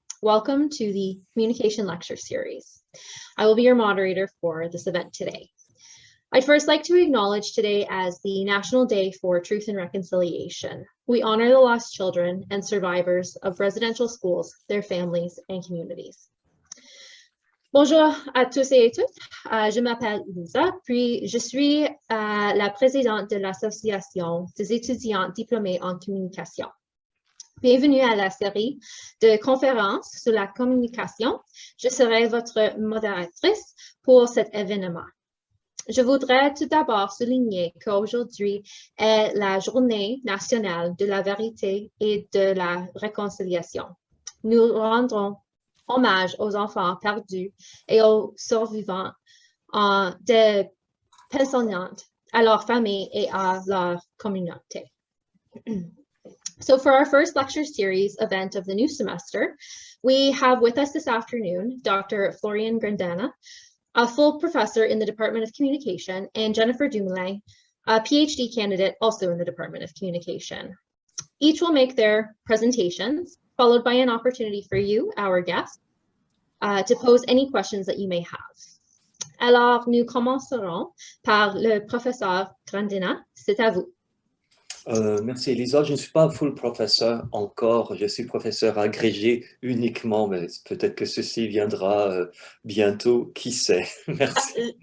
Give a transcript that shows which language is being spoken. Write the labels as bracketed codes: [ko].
[en] Welcome to the Communication Lecture Series. I will be your moderator for this event today. I'd first like to acknowledge today as the National Day for Truth and Reconciliation. We honor the lost children and survivors of residential schools, their families, and communities. [fr] Bonjour à tous et toutes, je m'appelle Lisa, puis je suis la présidente de l'Association des étudiants diplômés en communication. Bienvenue à la série de conférences sur la communication. Je serai votre modératrice pour cet événement. Je voudrais tout d'abord souligner qu'aujourd'hui est la journée nationale de la vérité et de la réconciliation. Nous rendons hommage aux enfants perdus et aux survivants des pensionnats, à leurs familles et à leur communauté. [en] So for our first lecture series event of the new semester, we have with us this afternoon, Dr. Florian Grandana, a full professor in the Department of Communication, and Jennifer Dumoulin, a PhD candidate also in the Department of Communication. Each will make their presentations, followed by an opportunity for you, our guests, to pose any questions that you may have. [fr] Alors, nous commencerons par le professeur Grandina. C'est à vous. Merci Elisa. Je ne suis pas full professeur encore, je suis professeur agrégé uniquement, mais peut-être que ceci viendra bientôt, qui sait. Merci.